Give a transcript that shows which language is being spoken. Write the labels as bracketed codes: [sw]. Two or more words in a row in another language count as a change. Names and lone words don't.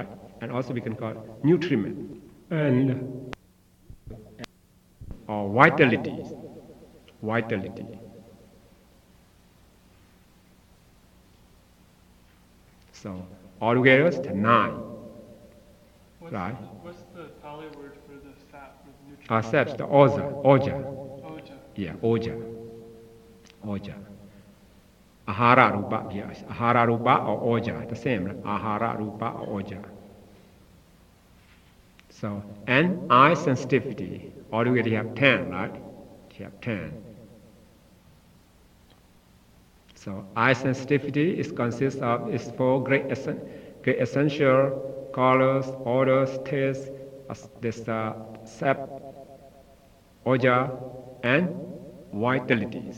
[en] And also we can call nutriment and or vitality. So altogether it's 9. Right? What's the Pali word for the sap? Nutrient? Saps, the oja. Oja. Yeah, oja. [pi] Ahara rupa, [en] yes. [pi] Ahara rupa [en] or oja, the same. Right? [pi] Ahara rupa [en] or oja. So, and eye sensitivity. Altogether you have 10, right? You have 10. So eye sensitivity consists of 4 great essential: colors, odors, taste, this sap, oja, and vitalities.